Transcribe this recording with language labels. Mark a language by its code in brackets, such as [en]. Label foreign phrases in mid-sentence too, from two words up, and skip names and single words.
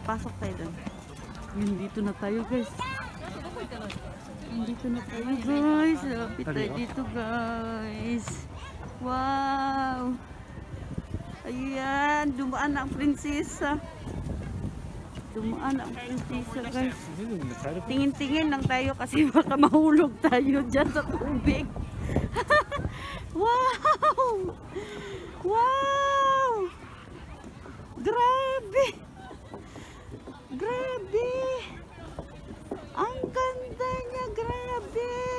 [tl] Pasok tayo doon. Yun, dito na tayo, guys. Dito na tayo, guys. Lapit tayo dito, guys. Wow. Ayan, dumaan na ang prinsesa. Dumaan ang prinsesa, guys. [ja] 見るんで帰る [tl] Tingin-tingin lang tayo kasi baka mahulog tayo dyan sa tubig. Wow! Wow! Grabe! Grabe! Ang ganda niya, grabe!